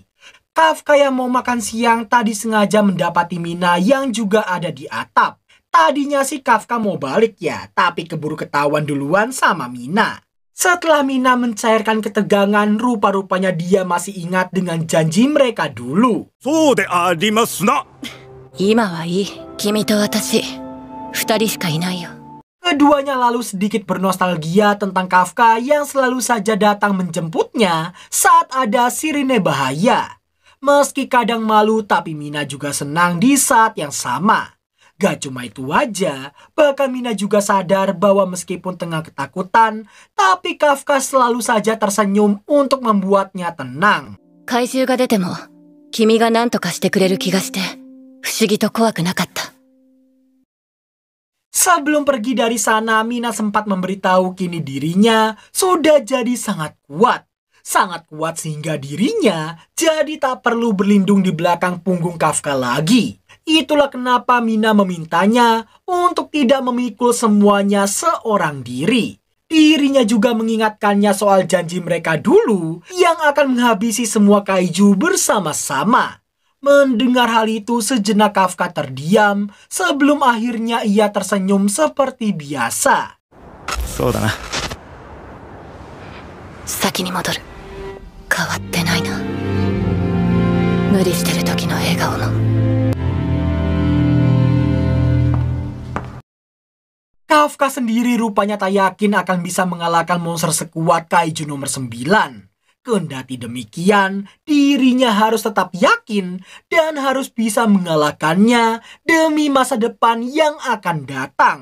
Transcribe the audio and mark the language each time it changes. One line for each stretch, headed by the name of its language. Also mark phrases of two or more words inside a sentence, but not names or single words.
Indonesian: Kafka yang mau makan siang tadi sengaja mendapati Mina yang juga ada di atap. Tadinya sih Kafka mau balik ya, tapi keburu ketahuan duluan sama Mina. Setelah Mina mencairkan ketegangan, rupa-rupanya dia masih ingat dengan janji mereka dulu.
Japanese: そうでありますな。今はいい。君と私、二人しかいないよ。
Indonesian: Keduanya lalu sedikit bernostalgia tentang Kafka yang selalu saja datang menjemputnya saat ada sirine bahaya. Meski kadang malu, tapi Mina juga senang di saat yang sama. Gak cuma itu aja, bahkan Mina juga sadar bahwa meskipun tengah ketakutan, tapi Kafka selalu saja tersenyum untuk membuatnya tenang.
Japanese: 怪獣が出ても、君が何とかしてくれる気がして、不思議と怖くなかった。
Indonesian: Sebelum pergi dari sana, Mina sempat memberitahu kini dirinya sudah jadi sangat kuat. Sangat kuat sehingga dirinya jadi tak perlu berlindung di belakang punggung Kafka lagi. Itulah kenapa Mina memintanya untuk tidak memikul semuanya seorang diri. Dirinya juga mengingatkannya soal janji mereka dulu yang akan menghabisi semua kaiju bersama-sama. Mendengar hal itu sejenak Kafka terdiam sebelum akhirnya ia tersenyum seperti biasa.
Japanese: そうだな。先に戻る。変わってないな。無理してる時の笑顔も。
Indonesian: Kafka sendiri rupanya tak yakin akan bisa mengalahkan monster sekuat kaiju nomor 9. Kendati demikian, dirinya harus tetap yakin dan harus bisa mengalahkannya demi masa depan yang akan datang.